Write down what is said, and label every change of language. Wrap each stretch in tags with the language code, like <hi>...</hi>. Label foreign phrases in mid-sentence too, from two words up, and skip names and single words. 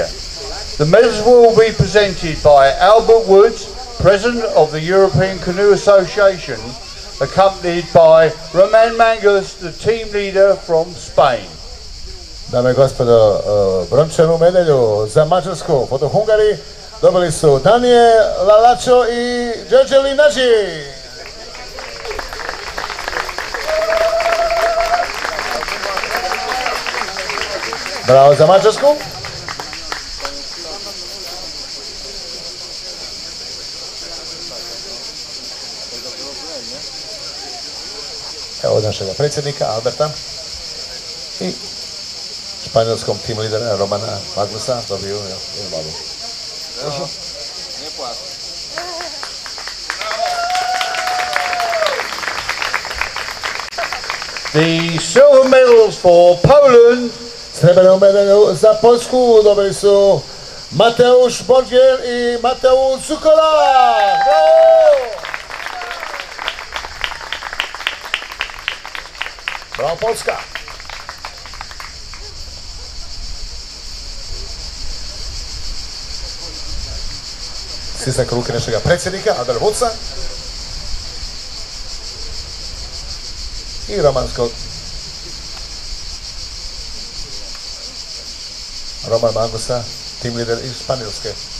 <en>The medals will be presented by Albert Woods, President of the European Canoe Association, accompanied by Roman Mangus, the team leader from Spain.</en> <hr>Dame i gospodo, brončanu medalju za Mađarsku, foto Hungari, dobili su Daniel Lalačo i Đorđe Nađi. Bravo za Mađarsku. Evo od našega predsjednika Alberta i španjolskom tim lidera Romana Magnusa dobiju jednu babu.</hr> <en>The silver medals for Poland.</en> <hr>Srebrnu medalju za Poljsku dobili su Mateusz Borgiel i Mateusz Zukola. Bravo Poljska. Stisnak ruke našega predsjednika Albert Woodsa i romanskog Roman Mangusa,</hr> <en>team leader</en> <hr>iz Španjolske.</hr>